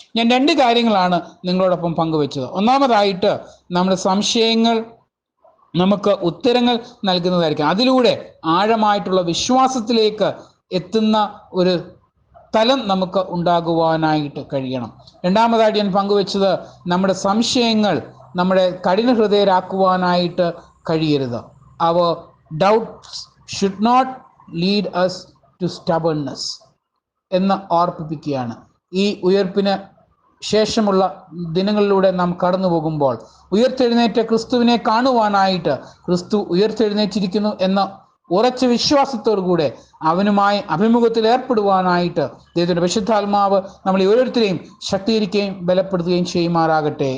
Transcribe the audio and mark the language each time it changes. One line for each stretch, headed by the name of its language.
Malayalam: ഞാൻ 2 കാര്യങ്ങളാണ് നിങ്ങളോടൊപ്പം പങ്കുവെച്ചത്. ഒന്നാമതായിട്ട്, നമ്മുടെ സംശയങ്ങൾ നമുക്ക് ഉത്തരങ്ങൾ നൽകുന്നതായിരിക്കും. അതിലൂടെ ആഴമായിട്ടുള്ള വിശ്വാസത്തിലേക്ക് എത്തുന്ന ഒരു തലം നമുക്ക് ഉണ്ടാകുവാനായിട്ട് കഴിയണം. രണ്ടാമതായിട്ട് ഞാൻ പങ്കുവെച്ചത്, നമ്മുടെ സംശയങ്ങൾ നമ്മുടെ കഠിന ഹൃദയരാക്കുവാനായിട്ട് കഴിയരുത്. അവർ
English: doubts should not lead us to stubbornness
Malayalam: എന്ന് ഓർപ്പിപ്പിക്കുകയാണ്. ഈ ഉയർപ്പിന് ശേഷമുള്ള ദിനങ്ങളിലൂടെ നാം കടന്നു പോകുമ്പോൾ ഉയർത്തെഴുന്നേറ്റ ക്രിസ്തുവിനെ കാണുവാനായിട്ട്, ക്രിസ്തു ഉയർത്തെഴുന്നേറ്റിരിക്കുന്നു എന്ന ഉറച്ച വിശ്വാസത്തോടു കൂടെ അവനുമായി അഭിമുഖത്തിൽ ഏർപ്പെടുവാനായിട്ട് ദൈവത്തിൻ്റെ പരിശുദ്ധാത്മാവ് നമ്മളെ ഓരോരുത്തരെയും ശക്തീകരിക്കുകയും ബലപ്പെടുത്തുകയും ചെയ്യുമാറാകട്ടെ.